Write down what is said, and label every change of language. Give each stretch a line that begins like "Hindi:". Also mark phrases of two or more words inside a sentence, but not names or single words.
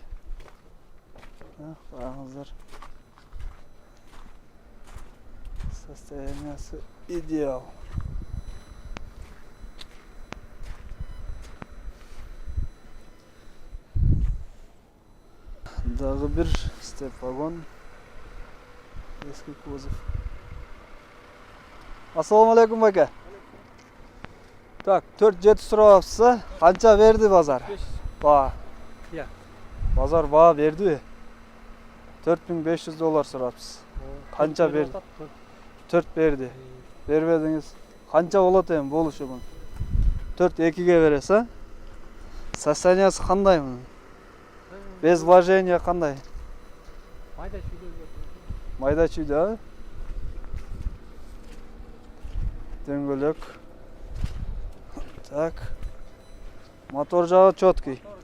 Kazakh: Қараңыздар. Состояниясы идеал. Дағы бір степ вагон.
Uzbek: Eski kuzov. Assalomu alaykum aka. Так, 4-7 so'rayapsiz. Qancha berdi bozor? 5. Ba. Ya. Bozor baho berdi. $4500 so'rayapsiz. Qancha berdi? 4 berdi. Bermediniz. Qancha bo'ladi endi bo'lishi bu? 4-2 ga berasiz, ha? Состояниясы qanday bu?
Russian: Без вложения
Uzbek: qanday? Mayda chuyda.
Kazakh: Дөңгелек. Так. Мотор жағы четкий.